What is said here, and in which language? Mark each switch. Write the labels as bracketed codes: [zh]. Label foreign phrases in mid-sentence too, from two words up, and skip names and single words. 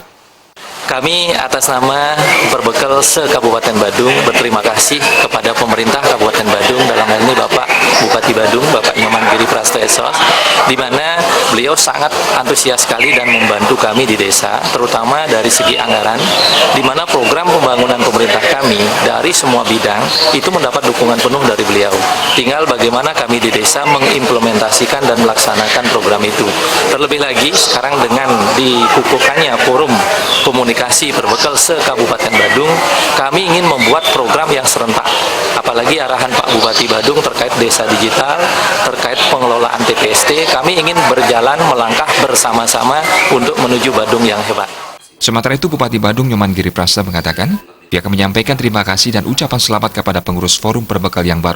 [id] Kami atas nama Perbekal se-Kabupaten Badung berterima kasih kepada pemerintah Kabupaten Badung, dalam hal ini Bapak Bupati Badung, Bapak Inyoman Gireprasta SOS, di mana beliau sangat antusias sekali dan membantu kami di desa, terutama dari segi anggaran, di mana program pembangunan pemerintah kami dari semua bidang itu mendapat dukungan penuh dari beliau. Tinggal bagaimana kami di desa mengimplementasikan dan melaksanakan program itu. Terlebih lagi sekarang dengan dikukuhkannya forum komunikasi perbekal se-Kabupaten Badung, kami ingin membuat program yang serentak. Apalagi arahan Pak Bupati Badung terkait desa digital, terkait pengelolaan TPST, kami ingin berjalan melangkah bersama-sama untuk menuju Badung yang hebat. Sementara itu Bupati Badung Inyoman Gireprasta mengatakan, pihaknya menyampaikan terima kasih dan ucapan selamat kepada pengurus Forum Perbekal yang baru.